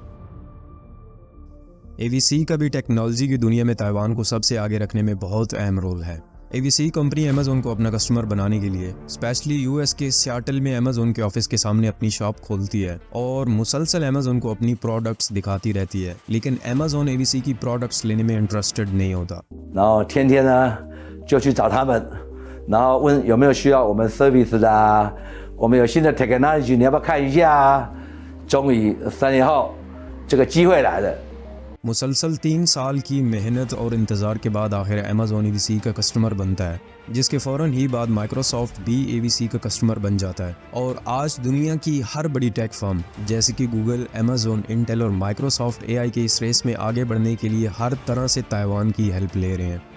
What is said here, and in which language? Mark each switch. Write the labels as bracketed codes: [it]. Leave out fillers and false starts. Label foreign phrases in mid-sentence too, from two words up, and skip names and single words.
[hi] AVC का भी टेक्नोलॉजी की दुनिया में ताइवान को सबसे आगे रखने में बहुत अहम रोल है। AVC कंपनी अमेज़न को अपना कस्टमर बनाने के लिए स्पेशली US के सियाटल में अमेज़न के ऑफिस के सामने अपनी शॉप खोलती है और मुसलसल अमेज़न को अपनी प्रोडक्ट्स दिखाती रहती है, लेकिन अमेज़न AVC की प्रोडक्ट्स लेने में इंटरेस्टेड नहीं होता। [zh] 然后天天呢就去找他们，然后问有没有需要我们 service 的啊，我们有新的 technology 你要不要看一下啊？终于3年后这个机会来了。 [hi] मुसलसल 3 साल की मेहनत और इंतज़ार के बाद आखिर अमेज़न AVC का कस्टमर बनता है, जिसके फ़ौरन ही बाद माइक्रोसॉफ्ट भी AVC का कस्टमर बन जाता है। और आज दुनिया की हर बड़ी [en] tech firm [hi] जैसे कि गूगल, अमेज़न, इंटेल और माइक्रोसॉफ्ट एआई के इस रेस में आगे बढ़ने के लिए हर तरह से ताइवान की हेल्प ले रहे हैं।